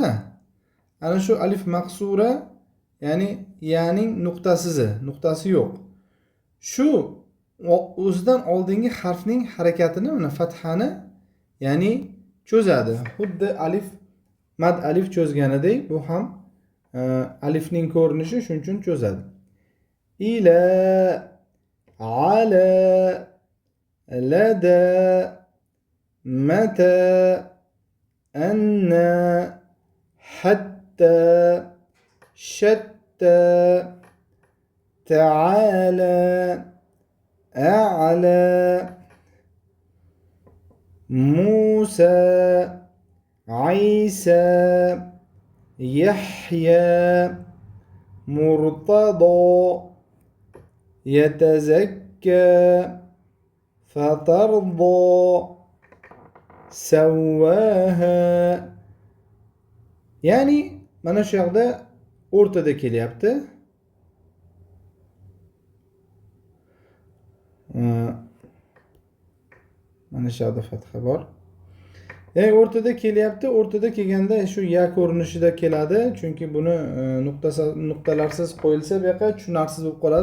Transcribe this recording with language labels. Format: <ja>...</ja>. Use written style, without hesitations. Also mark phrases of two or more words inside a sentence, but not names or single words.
<uz>Ana shu</uz> <ar>alif maqsura,</ar> <uz>ya'ni ya'ning nuqtasi yo'q. Shu o'zidan oldingi harfning harakatini, mana fathani, ya'ni cho'zadi. Xuddi</uz> <ar>alif mad</ar> <uz>alif cho'zganidek bu ham alifning ko'rinishi shuning uchun cho'zadi.</uz> <ar>إلى، على، لدى، متى, أنّى، حتى، شتّى, تعالى، أعلى، موسى، عيسى، يحيى، مرتضى, يتزكى فترضى سواها.</ar> <uz>ya'ni mana shu yoqda o'rtada kelyapti. Mana shu yoqda fatha bor. Ya'ni o'rtada kelyapti. O'rtada kelganda shu ya ko'rinishida keladi. Chunki buni nuqtalarsiz qo'yilsa bu yoqqa tushunarsiz bo'lib qoladi.</uz>